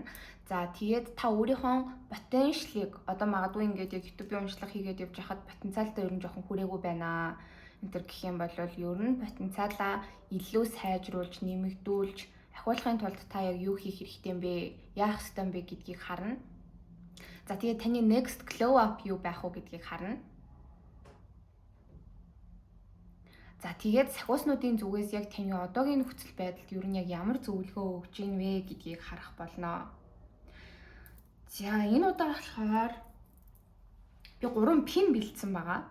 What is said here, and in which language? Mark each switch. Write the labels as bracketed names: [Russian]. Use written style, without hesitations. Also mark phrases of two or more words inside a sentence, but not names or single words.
[Mongolian] За тэгээд та өөрийнхөө потенциалыг одоо магадгүй ингээд яг YouTube-ийн уншлага хийгээд явж хахад потенциалтай ер нь жоохон хүрээгүй байна. Энтэр гэх юм бол ер нь потенциалаа илүү сайжруулж, нэмэгдүүлж, ахиулахын тулд та яг юу хийх хэрэгтэй юм бэ? Яах ёстой юм бэ гэдгийг харна. За тэгээд таны [English] next glow up [Mongolian] юу байх вэ гэдгийг харна. За тэгээд сахиуснуудын зүгээс яг таны одоогийн нөхцөл байдалд ер нь яг ямар зөвлөгөө өгч ийн вэ гэдгийг харах болно. За энэ удаа болохоор би 3 пин бэлдсэн байгаа.